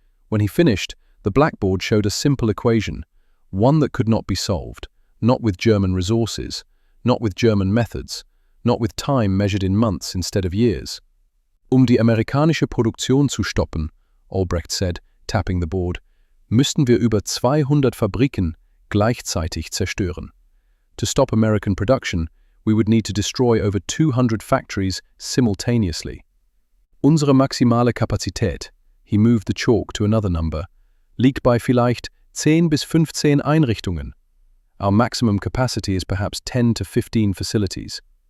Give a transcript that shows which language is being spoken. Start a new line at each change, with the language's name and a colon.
English: When he finished, the blackboard showed a simple equation, one that could not be solved, not with German resources, not with German methods, not with time measured in months instead of years.
German: Die amerikanische Produktion zu stoppen,
English: Albrecht said, tapping the board,
German: müssten wir über 200 Fabriken gleichzeitig zerstören.
English: To stop American production, we would need to destroy over 200 factories simultaneously.
German: Unsere maximale Kapazität,
English: he moved the chalk to another number,
German: liegt bei vielleicht 10 bis 15 Einrichtungen.
English: Our maximum capacity is perhaps 10 to 15 facilities.